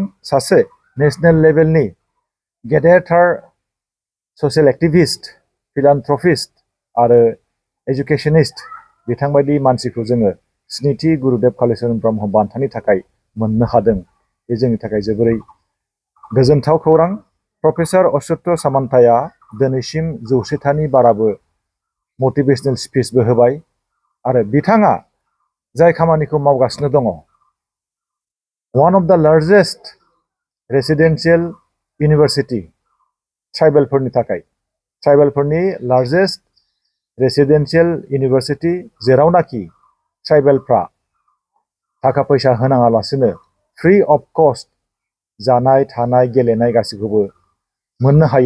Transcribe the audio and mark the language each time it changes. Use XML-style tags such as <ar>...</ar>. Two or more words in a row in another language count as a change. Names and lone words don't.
<brx>सासे नेशनेल लेभेलनि गेदेरथार</brx> <en>social activist,</en> <brx>फिलान्थ्रपिस्ट आरो एजुकेशनिस्ट बिथांबायदि मानसिखौ जोङो स्निथि गुरुदेव कालिचरण ब्रह्म बान्थानि थाखाय मोननो हादों। बे जोंनि थाखाय जोबोरै गोजोनथाव खौरां। प्रफेसर अच्युत सामन्ताया दिनैसिम 100थानि बाराबो</brx> <en>motivational speech</en> <brx>होबाय आरो बिथाङा जाय खामानिखौ मावगासिनो दङ,</brx> <en>one of the largest residential university</en> <brx>ट्राइबेलफोरनि थाखाय, ट्राइबेलफोरनि</brx> <en>largest residential university,</en> <brx>जेरावनाखि ट्राइबेलफ्रा थाखा फैसा होनाङालासिनो</brx> <en>free of cost</en> <brx>जानाय थानाय गेलेनाय गासैखौबो मोननो हायो।</brx>